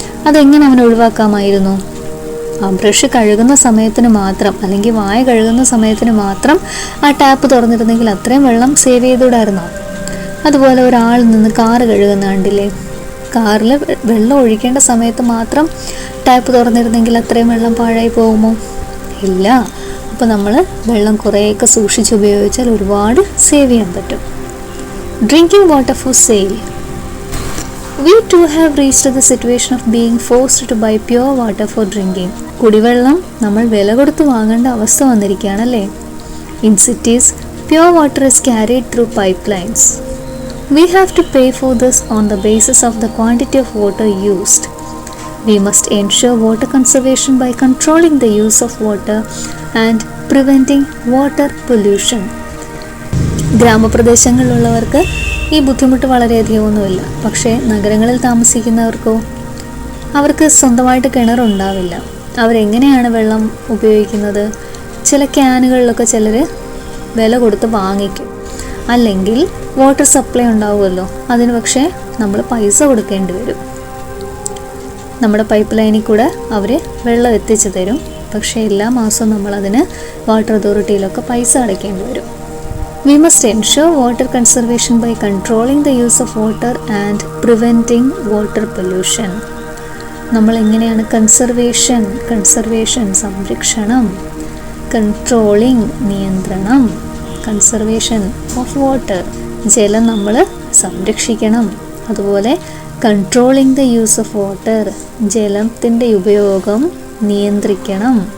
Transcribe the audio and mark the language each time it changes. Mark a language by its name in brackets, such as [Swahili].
[Malayalam] അതെങ്ങനെ അവന് ഒഴിവാക്കാമായിരുന്നു? ആ ബ്രഷ് കഴുകുന്ന സമയത്തിന് മാത്രം, അല്ലെങ്കിൽ വായ കഴുകുന്ന സമയത്തിന് മാത്രം ആ ടാപ്പ് തുറന്നിരുന്നെങ്കിൽ അത്രയും വെള്ളം സേവ് ചെയ്തുകൂടായിരുന്നോ? അതുപോലെ ഒരാൾ നിന്ന് കാറ് കഴുകുന്ന കണ്ടില്ലേ? കാറിൽ വെള്ളം ഒഴിക്കേണ്ട സമയത്ത് മാത്രം ടാപ്പ് തുറന്നിരുന്നെങ്കിൽ അത്രയും വെള്ളം പാഴായി പോകുമോ? ഇല്ല. അപ്പോൾ നമ്മൾ വെള്ളം കുറേയൊക്കെ സൂക്ഷിച്ച് ഉപയോഗിച്ചാൽ ഒരുപാട് സേവ് ചെയ്യാൻ പറ്റും. [English] Drinking water for sale. We too have reached the situation of being forced to buy pure water for drinking. [Malayalam] കുടിവെള്ളം നമ്മൾ വില കൊടുത്ത് വാങ്ങേണ്ട അവസ്ഥ വന്നിരിക്കുകയാണല്ലേ. [English] In cities, pure water is carried through pipelines. We have to pay for this on the basis of the quantity of water used. We must ensure water conservation by controlling the use of water and preventing water pollution. [Malayalam] ഗ്രാമപ്രദേശങ്ങളിലുള്ളവർക്ക് ഈ ബുദ്ധിമുട്ട് വളരെയധികം ഒന്നുമില്ല. പക്ഷേ നഗരങ്ങളിൽ താമസിക്കുന്നവർക്കോ? അവർക്ക് സ്വന്തമായിട്ട് കിണറുണ്ടാവില്ല. അവരെങ്ങനെയാണ് വെള്ളം ഉപയോഗിക്കുന്നത്? ചില ക്യാനുകളിലൊക്കെ ചിലർ വില കൊടുത്ത് വാങ്ങിക്കും. അല്ലെങ്കിൽ വാട്ടർ സപ്ലൈ ഉണ്ടാവുമല്ലോ, അതിന് പക്ഷേ നമ്മൾ പൈസ കൊടുക്കേണ്ടി വരും. നമ്മുടെ പൈപ്പ് ലൈനിൽ കൂടെ അവർ വെള്ളം എത്തിച്ചു തരും. പക്ഷേ എല്ലാ മാസവും നമ്മളതിന് വാട്ടർ അതോറിറ്റിയിലൊക്കെ പൈസ അടയ്ക്കേണ്ടി വരും. [English] We must ensure water conservation by controlling the use of water and preventing water pollution. [Malayalam] നമ്മൾ എങ്ങനെയാണ് കൺസർവേഷൻ സംരക്ഷണം, കൺട്രോളിങ് നിയന്ത്രണം, [English] conservation of water [Malayalam] ജലം നമ്മൾ സംരക്ഷിക്കണം. അതുപോലെ [English] controlling the use of water [Malayalam] ജലത്തിൻ്റെ ഉപയോഗം നിയന്ത്രിക്കണം.